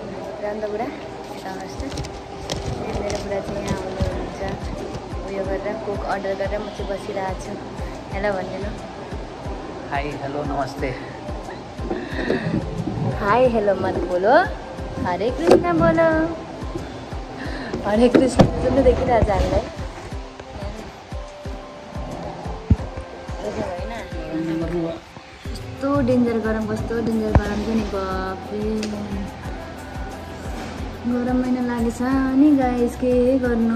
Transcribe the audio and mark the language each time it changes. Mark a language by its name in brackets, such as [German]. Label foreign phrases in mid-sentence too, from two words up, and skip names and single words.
[Nepali] राम बुढा आउनुहोस् त। मेरो बुढा चाहिँ यहाँ आउनुहुन्छ उयो गरेर, कोक अर्डर गरेर म चाहिँ बसिरहेको छु। हेलो भनिदिनु। [English] hi hello नमस्ते। hi hello [Hindi] मत बोलो, हरे कृष्ण बोलो। [Nepali] हरे कृष्ण सुन्नु देखिरहेको छ हामीलाई। यस्तो डेन्जर गरम, कस्तो डेन्जर गरम चाहिँ नि बाफ्रे। गरम महिना लागेछ नि गाइस, के गर्नु।